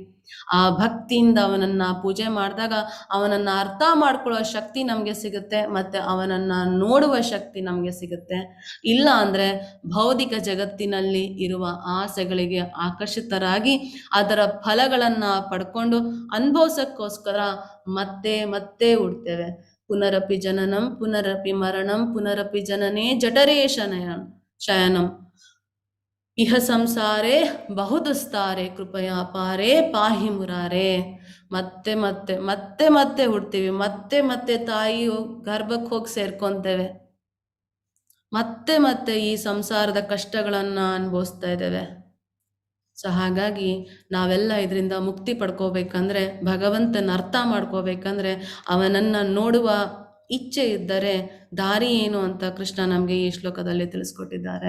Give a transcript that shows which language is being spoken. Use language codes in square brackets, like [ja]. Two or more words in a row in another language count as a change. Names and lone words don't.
[kn] ಆ ಭಕ್ತಿಯಿಂದ ಅವನನ್ನ ಪೂಜೆ ಮಾಡಿದಾಗ ಅವನನ್ನ ಅರ್ಥ ಮಾಡ್ಕೊಳ್ಳೋ ಶಕ್ತಿ ನಮಗೆ ಸಿಗುತ್ತೆ, ಮತ್ತೆ ಅವನನ್ನ ನೋಡುವ ಶಕ್ತಿ ನಮಗೆ ಸಿಗುತ್ತೆ. ಇಲ್ಲ ಅಂದ್ರೆ ಭೌತಿಕ ಜಗತ್ತಿನಲ್ಲಿ ಇರುವ ಆಸೆಗಳಿಗೆ ಆಕರ್ಷಿತರಾಗಿ ಅದರ ಫಲಗಳನ್ನ ಪಡ್ಕೊಂಡು ಅನುಭವಿಸೋಕ್ಕೋಸ್ಕರ ಮತ್ತೆ ಮತ್ತೆ ಹುಡ್ತೇವೆ. [sa] ಪುನರಪಿ ಜನನಂ ಪುನರಪಿ ಮರಣಂ ಪುನರಪಿ ಜನನೇ ಜಠರೇ ಶಯನಂ ಇಹ ಸಂಸಾರೇ ಬಹುದುಸ್ತಾರೆ ಕೃಪಯಾ ಪಾರೇ ಪಾಹಿ ಮುರಾರೇ. [kn] ಮತ್ತೆ ಮತ್ತೆ ಮತ್ತೆ ಮತ್ತೆ ಹುಡ್ತೀವಿ, ಮತ್ತೆ ಮತ್ತೆ ತಾಯಿ ಗರ್ಭಕ್ಕೆ ಹೋಗಿ ಸೇರ್ಕೊಂತೇವೆ, ಮತ್ತೆ ಮತ್ತೆ ಈ ಸಂಸಾರದ ಕಷ್ಟಗಳನ್ನ ಅನುಭವಿಸ್ತಾ ಇದ್ದೇವೆ. ಸೊ ಹಾಗಾಗಿ ನಾವೆಲ್ಲ ಇದರಿಂದ ಮುಕ್ತಿ ಪಡ್ಕೋಬೇಕಂದ್ರೆ, ಭಗವಂತನ ಅರ್ಥ ಮಾಡ್ಕೋಬೇಕಂದ್ರೆ, ಅವನನ್ನ ನೋಡುವ ಇಚ್ಛೆ ಇದ್ದರೆ ದಾರಿ ಏನು ಅಂತ ಕೃಷ್ಣ ನಮಗೆ ಈ ಶ್ಲೋಕದಲ್ಲಿ ತಿಳಿಸ್ಕೊಟ್ಟಿದ್ದಾರೆ.